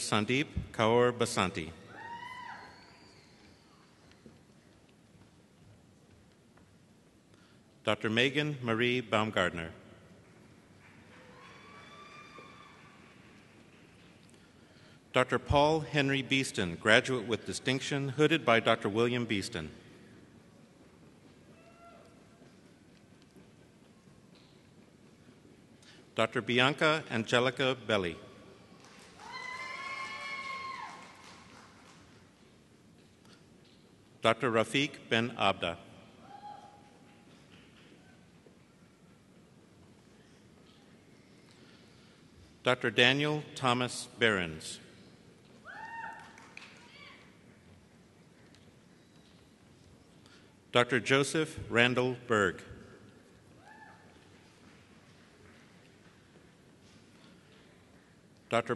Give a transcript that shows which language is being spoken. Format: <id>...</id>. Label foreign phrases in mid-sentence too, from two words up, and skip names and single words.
<en>Sandeep Kaur Basanti. Dr. Megan Marie Baumgardner. Dr. Paul Henry Beeston, graduate with distinction, hooded by Dr. William Beeston. Dr. Bianca Angelica Belli. Dr. Rafiq Ben Abda. Dr. Daniel Thomas Behrens. Dr. Joseph Randall Berg. Dr.</en>